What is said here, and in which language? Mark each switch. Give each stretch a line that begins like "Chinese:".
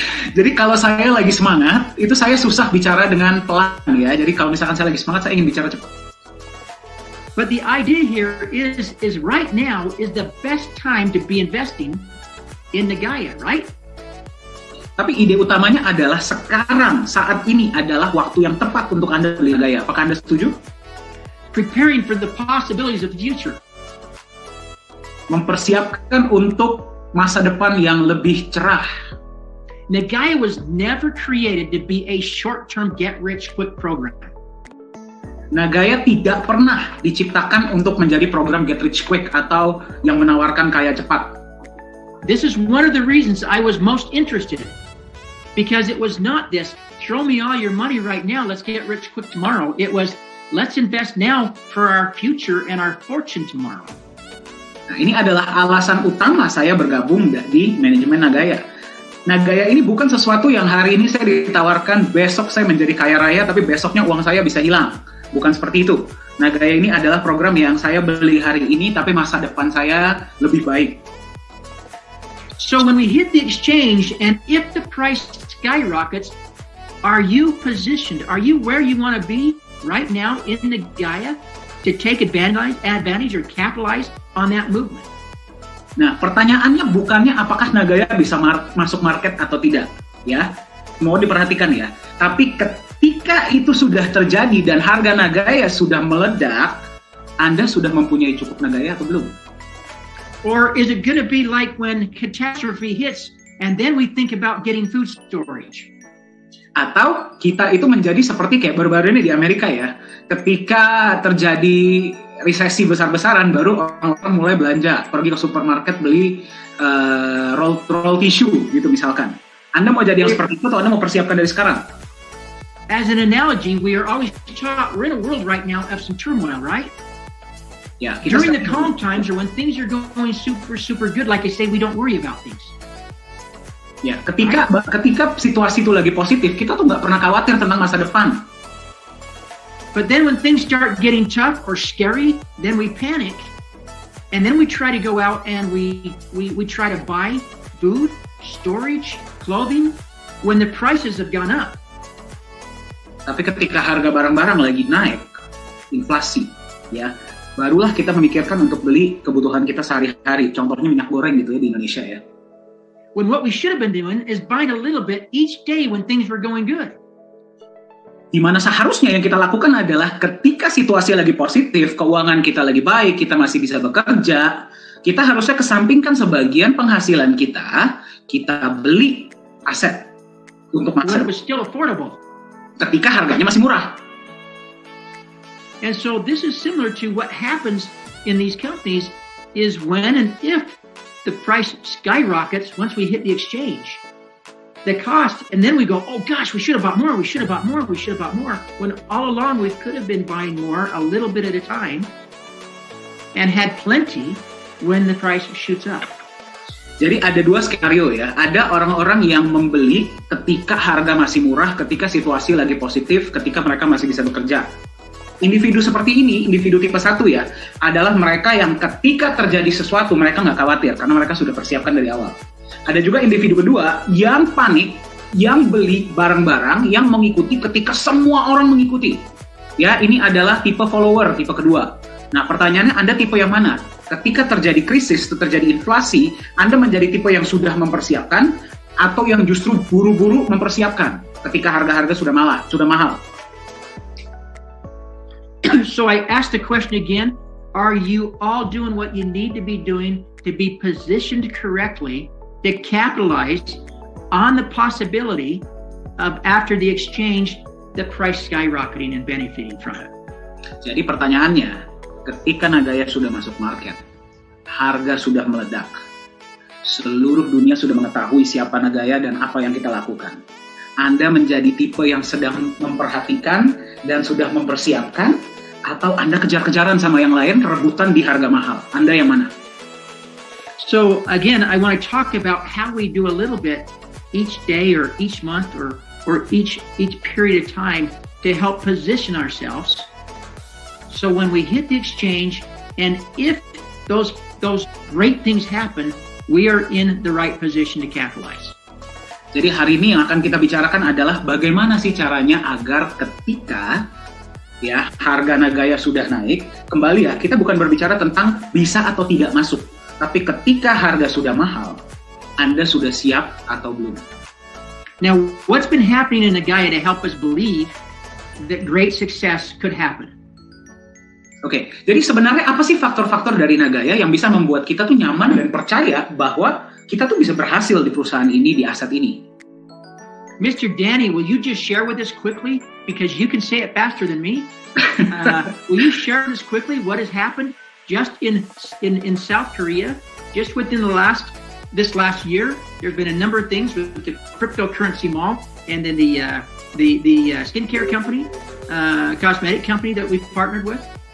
Indonesian: Jadi kalau saya lagi semangat, itu saya susah bicara dengan pelan ya. Jadi kalau misalkan saya lagi semangat, saya ingin bicara cepat.
English: But the idea here is right now is the best time to be investing in Nagaya, right?
Indonesian: Tapi ide utamanya adalah sekarang, saat ini adalah waktu yang tepat untuk Anda beli Nagaya. Apakah Anda setuju?
English: Preparing for the possibilities of the future.
Indonesian: Mempersiapkan untuk masa depan yang lebih cerah.
English: Nagaya was never created to be a short-term get-rich-quick program.
Indonesian: Nagaya tidak pernah diciptakan untuk menjadi program get-rich-quick atau yang menawarkan kaya cepat.
English: This is one of the reasons I was most interested in. Because it was not this, throw me all your money right now, let's get rich quick tomorrow. It was, let's invest now for our future and our fortune tomorrow.
Indonesian: Nah, ini adalah alasan utama saya bergabung di manajemen Nagaya. Nagaya ini bukan sesuatu yang hari ini saya ditawarkan, besok saya menjadi kaya raya, tapi besoknya uang saya bisa hilang. Bukan seperti itu. Nagaya ini adalah program yang saya beli hari ini, tapi masa depan saya lebih baik.
English: So when we hit the exchange, and if the price skyrockets, are you positioned? Are you where you want to be right now in Nagaya to take advantage or capitalize on that movement?
Indonesian: Nah, pertanyaannya bukannya apakah Nagaya bisa masuk market atau tidak, ya. Mau diperhatikan ya. Tapi ketika itu sudah terjadi dan harga Nagaya sudah meledak, Anda sudah mempunyai cukup Nagaya atau belum?
English: Or is it going to be like when catastrophe hits and then we think about getting food storage?
Indonesian: Atau kita itu menjadi seperti kayak baru-baru ini di Amerika ya, ketika terjadi resesi besar-besaran baru orang-orang mulai belanja, pergi ke supermarket beli roll tissue gitu misalkan. Anda mau jadi yang seperti itu atau Anda mau persiapkan dari sekarang?
English: As an analogy, we are always taught we're in a world right now of some turmoil, right?
Indonesian: Ya,
English: during the calm times or when things are going super good, like I say, we don't worry about things.
Indonesian: Ya, ketika situasi itu lagi positif, kita tuh nggak pernah khawatir tentang masa depan.
English: But then when things start getting tough or scary, then we panic, and then we try to go out and we try to buy food, storage, clothing, when the prices have gone up.
Indonesian: Tapi ketika harga barang-barang lagi naik, inflasi, ya, barulah kita memikirkan untuk beli kebutuhan kita sehari-hari. Contohnya minyak goreng gitu ya di Indonesia ya.
English: When what we should have been doing is buying a little bit each day when things were going good.
Indonesian: Di mana seharusnya yang kita lakukan adalah ketika situasi lagi positif, keuangan kita lagi baik, kita masih bisa bekerja, kita harusnya kesampingkan sebagian penghasilan kita beli aset untuk masa
English: depan. When it was still affordable.
Indonesian: Ketika harganya masih murah.
English: And so this is similar to what happens in these companies is when and if the price skyrockets once we hit the exchange. The cost, and then we go, oh gosh, we should have bought more, we should have bought more, we should have bought more. When all along we could have been buying more a little bit at a time and had plenty when the price shoots up.
Indonesian: Jadi ada dua skenario ya. Ada orang-orang yang membeli ketika harga masih murah, ketika situasi lagi positif, ketika mereka masih bisa bekerja. Individu seperti ini, individu tipe 1 ya, adalah mereka yang ketika terjadi sesuatu mereka nggak khawatir karena mereka sudah persiapkan dari awal. Ada juga individu kedua yang panik, yang beli barang-barang, yang mengikuti ketika semua orang mengikuti. Ya, ini adalah tipe follower, tipe kedua. Nah, pertanyaannya Anda tipe yang mana? Ketika terjadi krisis, terjadi inflasi, Anda menjadi tipe yang sudah mempersiapkan atau yang justru buru-buru mempersiapkan ketika harga-harga sudah mahal?
English: So I ask the question again, are you all doing what you need to be doing to be positioned correctly to capitalize on the possibility of after the exchange, the price skyrocketing and benefiting from it?
Indonesian: Jadi pertanyaannya, ketika Nagaya sudah masuk market, harga sudah meledak, seluruh dunia sudah mengetahui siapa Nagaya dan apa yang kita lakukan. Anda menjadi tipe yang sedang memperhatikan dan sudah mempersiapkan, atau Anda kejar-kejaran sama yang lain, rebutan di harga mahal? Anda yang mana?
English: So again, I want to talk about how we do a little bit each day or each month or each period of time to help position ourselves. So when we hit the exchange, and if those great things happen, we are in the right position to capitalize.
Indonesian: Jadi hari ini yang akan kita bicarakan adalah bagaimana sih caranya agar ketika ya harga Nagaya sudah naik, kembali ya, kita bukan berbicara tentang bisa atau tidak masuk, tapi ketika harga sudah mahal, Anda sudah siap atau belum?
English: Now, what's been happening in Nagaya to help us believe that great success could happen?
Indonesian: Oke, jadi sebenarnya apa sih faktor-faktor dari Nagaya yang bisa membuat kita tuh nyaman dan percaya bahwa kita tuh bisa berhasil di perusahaan ini, di aset ini?
English: Mr. Danny, will you just share with us quickly, because you can say it faster than me? Will you share with us quickly what has happened just in South Korea, just within this last year? There's been a number of things with the cryptocurrency mall, and then the skincare company, cosmetic company that we've partnered with.